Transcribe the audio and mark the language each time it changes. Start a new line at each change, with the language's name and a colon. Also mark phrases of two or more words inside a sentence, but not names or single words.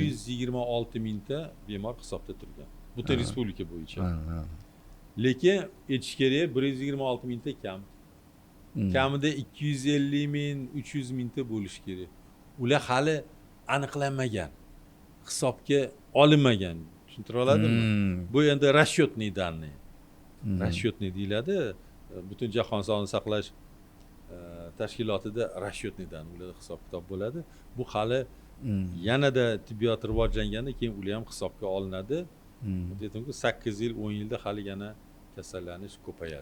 Uzbek: 126 mingta bemor hisobda turgan. Butun respublika bo'yicha. Ha. Lekin aytish kerak 126 mingta kam. Kamida 250 ming, 300 mingta bo'lishi kerak. Ular hali aniqlanmagan, hisobga olinmagan. Tushuntira oladimmi? Bu endi
Russian: расчетный данные.
Uzbek: Расчетный deyiladi. Butun jahon sog'liqni saqlash tashkilotida
Russian: расчетный данные
Uzbek: ularda hisob kitob bo'ladi. Bu hali yanada tibbiyot rivojlangandan keyin ular ham hisobga olinadi. Aytdimku 8 yil, 10 yilda hali yana kasallanish ko'payadi.